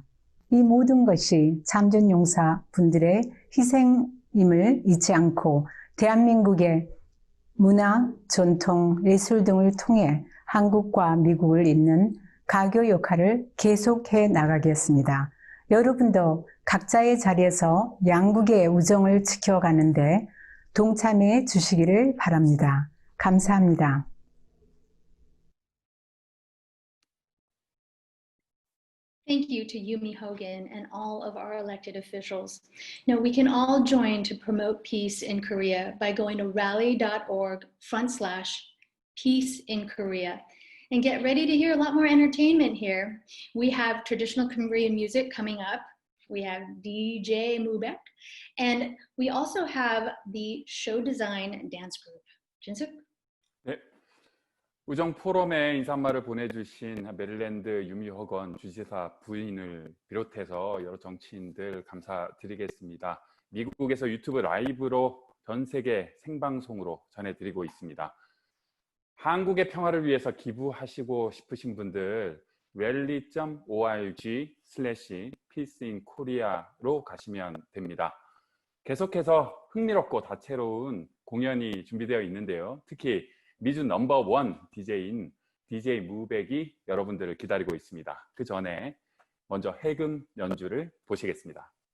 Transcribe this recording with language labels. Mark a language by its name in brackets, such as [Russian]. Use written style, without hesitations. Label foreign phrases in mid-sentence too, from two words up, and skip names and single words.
[Korean] 이 모든 것이 참전용사 분들의 희생임을 잊지 않고 대한민국의 문화, 전통, 예술 등을 통해 한국과 미국을 잇는 가교 역할을 계속해 나가겠습니다. 여러분도 각자의 자리에서 양국의 우정을 지켜가는데 동참해 주시기를 바랍니다. 감사합니다. [English] Thank you to Yumi Hogan and all of our elected officials. Now, we can all join to promote peace in Korea by going to rally.org/peace in Korea. And get ready to hear a lot more entertainment here. We have traditional Korean music coming up. We have DJ Mubek. And we also have the show design dance group. Jinsuk? [Korean] 네. 우정 포럼에 인사말을 보내주신 메릴랜드 유미 허건 주지사 부인을 비롯해서 여러 정치인들 감사드리겠습니다. 미국에서 유튜브 라이브로 전 세계 생방송으로 전해드리고 있습니다. 한국의 평화를 위해서 기부하시고 싶으신 분들 rally.org/peaceinkorea로 가시면 됩니다. 계속해서 흥미롭고 다채로운 공연이 준비되어 있는데요. 특히 미주 넘버원 DJ인 DJ 무백이 여러분들을 기다리고 있습니다. 그 전에 먼저 해금 연주를 보시겠습니다.